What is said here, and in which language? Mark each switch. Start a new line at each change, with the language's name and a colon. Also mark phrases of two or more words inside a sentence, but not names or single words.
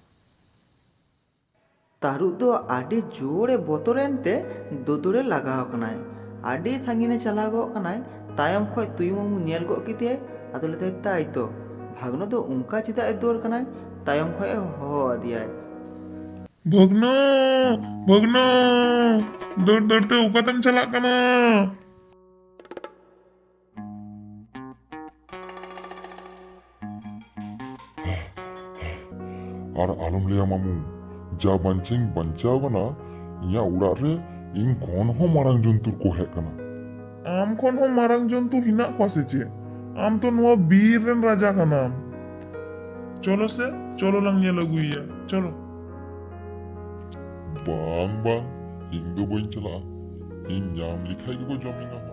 Santali: ᱛᱟᱹᱨᱩᱵᱽ ᱫᱚ ᱟᱹᱰᱤ ᱡᱳᱨᱮ ᱵᱚᱛᱚᱨᱮᱱ ᱛᱮ ᱫᱩᱫᱩᱲᱮ ᱞᱟᱜᱟᱣ ᱠᱟᱱᱟᱭ᱾ ᱟᱹᱰᱤ ᱥᱟᱺᱜᱤᱧᱮ ᱪᱟᱞᱟᱣ ᱜᱚᱫ ᱠᱟᱱᱟᱭ᱾ ᱛᱟᱭᱚᱢ ᱠᱷᱚᱡ ᱛᱩᱭᱩ ᱢᱟᱢᱩ ᱧᱮᱞ ᱜᱚᱫ ᱠᱮᱫᱮᱭᱟᱭ᱾ ᱟᱫᱚ ᱞᱟᱹᱭᱫᱟᱭ, ᱛᱟᱭᱛᱚ ᱵᱷᱟᱜᱽᱱᱟ ᱫᱚ ᱚᱱᱠᱟ ᱪᱮᱫᱟᱜ ᱮ ᱫᱟᱹᱲ ᱠᱟᱱᱟᱭ? ᱛᱟᱭᱚᱢ ᱠᱷᱚᱡ ᱮ ᱦᱚᱦᱚ ᱟᱫᱮᱭᱟᱭ, ᱵᱷᱟᱜᱽᱱᱟ, ᱵᱷᱟᱜᱽᱱᱟ, ᱫᱟᱹᱲ ᱫᱟᱹᱲ ᱛᱮ ᱚᱠᱟᱛᱮᱢ ᱪᱟᱞᱟᱜ ᱠᱟᱱᱟ? আর আলম লেয়া মামু, যা বাঞ্চাইᱧ বাঞ্চাও ᱠᱟᱱᱟ, ᱤᱧᱟᱹᱜ ᱚᱲᱟᱜ ᱨᱮ ᱤᱧ ᱠᱷᱚᱱ ᱦᱚᱸ ᱢᱟᱨᱟᱝ ᱡᱚᱱᱛᱩᱨ ᱠᱚ ᱦᱮᱡ ᱠᱟᱱᱟ᱾ ᱟᱢ ᱠᱷᱚᱱ ᱦᱚᱸ ᱢᱟᱨᱟᱝ ᱡᱚᱱᱛᱩ ᱦᱮᱱᱟᱜ ᱠᱚᱣᱟ ᱥᱮ ᱪᱮᱫ? ᱟᱢ ᱛᱚ ᱱᱚᱣᱟ ᱵᱤᱨ ᱨᱮᱱ ᱨᱟᱡᱟ ᱠᱟᱱᱟᱢ᱾ ᱪᱚᱞᱚ ᱥᱮ, ᱪᱚᱞᱚ ᱞᱟᱝ ᱧᱮᱞ ᱟᱹᱜᱩᱭᱮᱭᱟ, ᱪᱚᱞᱚ᱾ ᱵᱟᱝ ᱵᱟᱝ, ᱤᱧ ᱫᱚ ᱵᱟᱹᱧ ᱪᱟᱞᱟᱜᱼᱟ᱾ ᱤᱧ ᱧᱟᱢ ᱞᱮᱠᱷᱟᱡ ᱜᱮᱠᱚ ᱡᱚᱢᱤᱧᱟ ᱦᱟᱸᱜ᱾